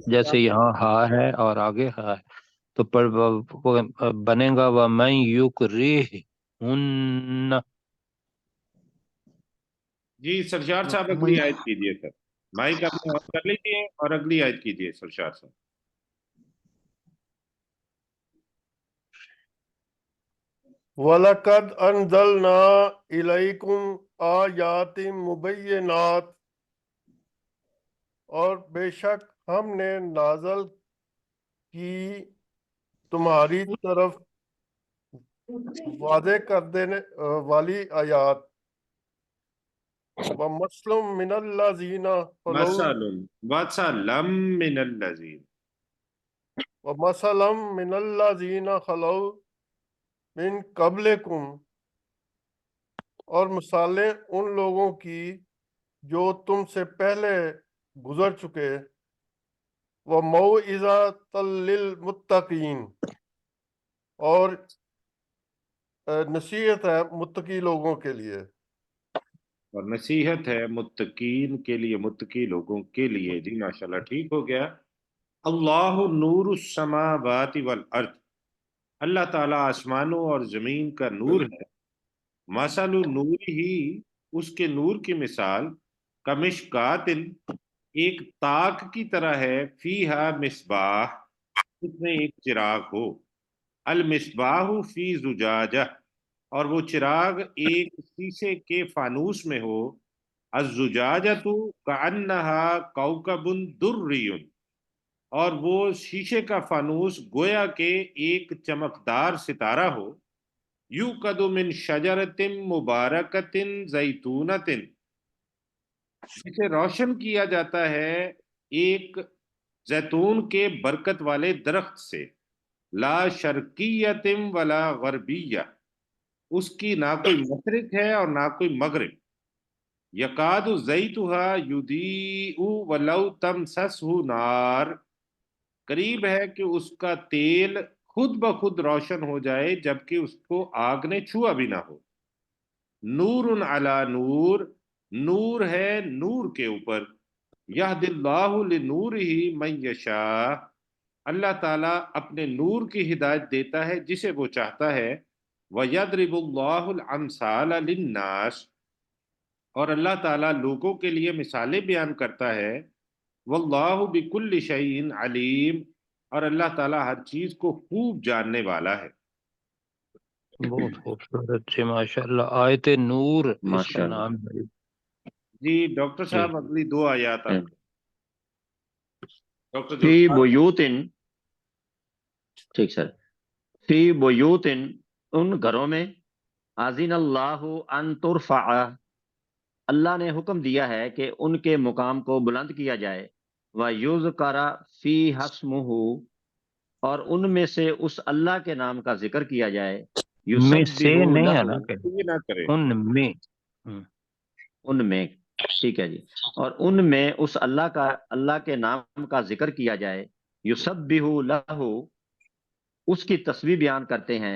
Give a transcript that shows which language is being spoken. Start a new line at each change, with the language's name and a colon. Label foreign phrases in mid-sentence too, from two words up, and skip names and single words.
Urdu: جیسے یہاں ہا ہے اور آگے ہا ہے، تو بنے گا و میں
Arabic: يكره هن.
Urdu: جی، سرشار صاحب मैं اگلی آیت کیجیے سر، مائیک آپ نے آن کر لیجیے اور اگلی آیت کیجیے سرشار صاحب.
Arabic: ولقد أنزلنا إليكم آيات مبينات,
Urdu: اور بیشک ہم نے نازل کی تمہاری طرف وادے کر دینے والی آیات.
Arabic: ومثلا من الذين خلوا, ومثلا من الذين, ومثلا من الذين خلوا من قبلكم,
Urdu: اور مثالیں ان لوگوں کی جو تم سے پہلے گزر چکے.
Arabic: وموعظة للمتقين,
Urdu: اور نصیحت ہے متقی لوگوں کے لیے. اور نصیحت ہے متقین کے لیے، متقی لوگوں کے لیے. جی ماشاءاللہ، ٹھیک ہو گیا.
Arabic: الله نور السماوات والأرض,
Urdu: اللہ تعالیٰ آسمانوں اور زمین کا نور ہے.
Arabic: مثل نوره,
Urdu: اس کے نور کی مثال کمشکاۃ، ایک طاق کی طرح ہے.
Arabic: فيها مصباح,
Urdu: اس میں ایک چراغ ہو.
Arabic: المصباح في زجاجة,
Urdu: اور وہ چراغ ایک شیشے کے فانوس میں ہو.
Arabic: الزجاجة كأنها كوكب دري,
Urdu: اور وہ شیشے کا فانوس گویا کے ایک چمکدار ستارہ ہو.
Arabic: يوقد من شجرة مباركة زيتونة,
Urdu: اسے روشن کیا جاتا ہے ایک زیتون کے برکت والے درخت سے.
Arabic: لا شرقیتم ولا غربیہ،
Urdu: اس کی نہ کوئی مشرق ہے اور نہ کوئی مغرب.
Arabic: یکاد زیتھا یضیء ولو تمسسہ نار،
Urdu: قریب ہے کہ اس کا تیل خود بخود روشن ہو جائے جبکہ اس کو آگ نے چھوا بھی نہ ہو.
Arabic: نور علی نور،
Urdu: نور ہے نور کے اوپر.
Arabic: یہد اللہ لنورہ من یشاء،
Urdu: اللہ تعالیٰ اپنے نور کی ہدایت دیتا ہے جسے وہ چاہتا ہے.
Arabic: وَيَضْرِبُ اللَّهُ الْأَمْثَالَ لِلنَّاسِ،
Urdu: اور اللہ تعالیٰ لوگوں کے لیے مثالیں بیان کرتا ہے.
Arabic: واللہ بکل شیء علیم،
Urdu: اور اللہ تعالیٰ ہر چیز کو خوب جاننے والا ہے. بہت خوبصورت سے
Arabic: ماشاء اللہ
Urdu: آیت نور اس کا
Arabic: ماشاء اللہ.
Urdu: نام ہے. جی ڈاکٹر جی صاحب اگلی 2 آیات آپ ڈاکٹر فی ذوالفقار. بیوتن، ٹھیک سر.
Arabic: فی بیوتن،
Urdu: ان گھروں میں،
Arabic: اذن اللہ ان ترفع،
Urdu: اللہ نے حکم دیا ہے کہ ان کے مقام کو بلند کیا جائے.
Arabic: وَيُذْكَرَ فِيهَا اسْمُهُ،
Urdu: اور ان میں سے اس اللہ کے نام کا ذکر کیا جائے. میں سے یُسَبِّحُ نہیں لَهُ، آنا کہ یہ نہ کریں. ان میں ان میں، ٹھیک ہے جی، اور ان میں اس اللہ کے نام کا ذکر کیا جائے.
Arabic: یُسَبِّحُ لَهُ،
Urdu: اس کی تسبیح بیان کرتے ہیں.